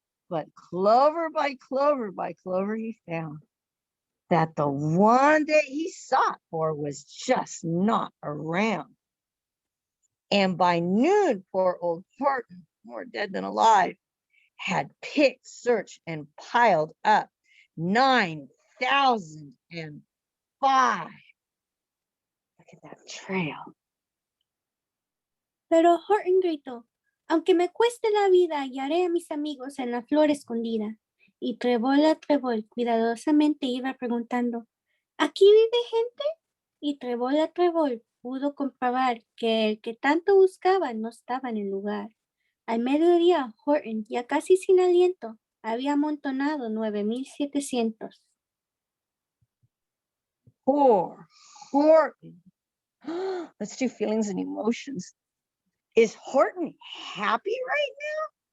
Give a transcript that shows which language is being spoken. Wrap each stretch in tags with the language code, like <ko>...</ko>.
<en>But clover by clover by clover he found that the one that he sought for was just not around. And by noon, poor old Horton, more dead than alive, had picked, searched, and piled up 9,005. Look at that trail.</en> <es>Pero Horton gritó, aunque me cueste la vida, hallaré a mis amigos en la flor escondida. Y trébol a trébol cuidadosamente iba preguntando, ¿aquí vive gente? Y trébol a trébol pudo comprobar que el que tanto buscaba no estaba en el lugar. Al mediodía, Horton, ya casi sin aliento, había amontonado 9,700.</es> <en>Poor Horton. Let's do feelings and emotions. Is Horton happy right now?</en>